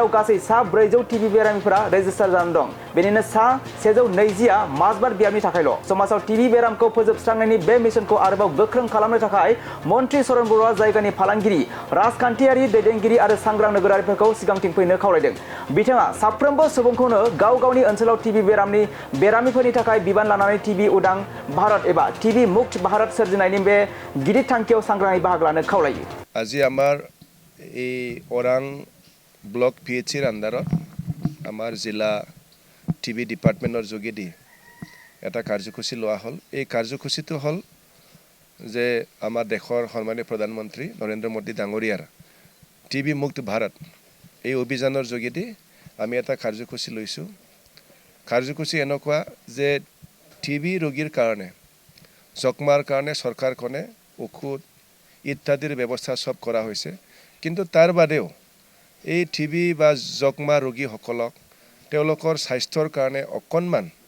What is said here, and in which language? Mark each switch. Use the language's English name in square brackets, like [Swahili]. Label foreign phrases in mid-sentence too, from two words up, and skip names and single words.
[Bodo] गासै सा 400 टिबि बेरामिफोरा रेजिस्टार जानानै दं बेनिनो सा 120आ माजबाट बियाबनि थाखायल' समाजाव टिबि बेरामखौ फोजोबस्रांनायनि बे मिशनखौ आरोबाव गोख्रों खालामनो थाखाय मन्त्रि सरन बर'आ जायगानि फालांगिरि राजखान्थियारि दैदेनगिरि आरो सांग्रां नोगोरारिफोरखौ सिगांथिं फैनो खावलायदों बिथाङा साफ्रोमबो सुबुंखौनो गाव गावनि ओनसोलाव टिबि बेरामिफोरनि थाखाय बिबान लानानै टिबि उदां भारत एबा टिबि मुक्त भारत सोरजिनायनि बे गिदिर थांखियाव सांग्राङै बाहागो लानो खावलायो [Assamese] আজি আমাৰ এই ওৰাং ব্লক PHCৰ আণ্ডাৰত আমাৰ জিলা টিবি ডিপাৰ্টমেণ্টৰ যোগেদি এটা কাৰ্যসূচী লোৱা হ'ল এই কাৰ্যসূচীটো হ'ল যে আমাৰ দেশৰ সন্মানীয় প্ৰধানমন্ত্ৰী নৰেন্দ্ৰ মোদী ডাঙৰীয়াৰ টিবি মুক্ত ভাৰত এই অভিযানৰ যোগেদি আমি এটা কাৰ্যসূচী লৈছোঁ কাৰ্যসূচী এনেকুৱা যে টিবি ৰোগীৰ কাৰণে যক্ষ্মাৰ কাৰণে চৰকাৰখনে ঔষধ ইত্যাদিৰ ব্যৱস্থা সব কৰা হৈছে কিন্তু তাৰ বাদেও এই টিবি বা যক্ষ্মা ৰোগীসকলক তেওঁলোকৰ স্বাস্থ্যৰ কাৰণে অকণমান